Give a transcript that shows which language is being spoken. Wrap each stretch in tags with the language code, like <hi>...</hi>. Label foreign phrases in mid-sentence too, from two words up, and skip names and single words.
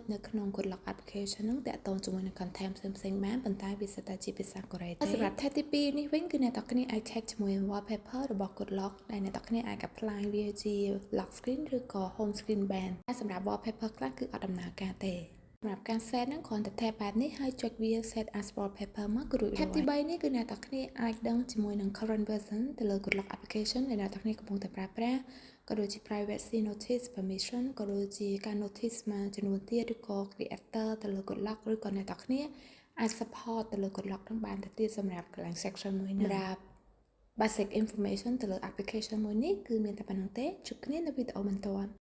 <km>នៅក្នុង Good Luck Application ហ្នឹងតាក់ទងជាមួយនឹង content ផ្សេងៗបានប៉ុន្តែវាសិតតែជាភាសាកូរ៉េទេសម្រាប់ tab ទី2នេះវិញគឺអ្នកទាំងគ្នាអាច check ជាមួយ wallpaper របស់ Good Luck ដែល អ្នកទាំងគ្នាអាច apply វាជា</km> <en>lock screen</en> <km>ឬក៏</km> <en>home screen</en> <km>បានតែសម្រាប់ wallpaper ខ្លះគឺអត់ដំណើរការទេសម្រាប់ការ set ហ្នឹងគ្រាន់តែ tab បែបនេះហើយចុចវា</km> <en>set as wallpaper</en> <km>មកគឺរួចរាល់ tab ទី3នេះគឺអ្នកទាំងគ្នាអាចដឹងជាមួយនឹង</km> <en>current version</en> <km>ទៅលើ Good Luck Application ដែលអ្នកទាំងគ្នាកំពុងតែប្រើប្រាស់ក៏ដូចជា</km> <en>privacy notice permission</en> <km>ក៏ដូចជាការ notice មួយចំនួនទៀតឬក៏ creator ទៅលើ Good Luck ឬក៏អ្នកទាំងគ្នាអាច support ទៅលើ Good Luck នឹងបានទៅទៀតសម្រាប់កន្លែង section មួយនេះសម្រាប់</km> <en>basic information</en> <km>ទៅលើ application មួយនេះគឺមានតែប៉ុណ្្នឹងទេជួបគ្នានៅវីដេអូបន្ទាប់</km>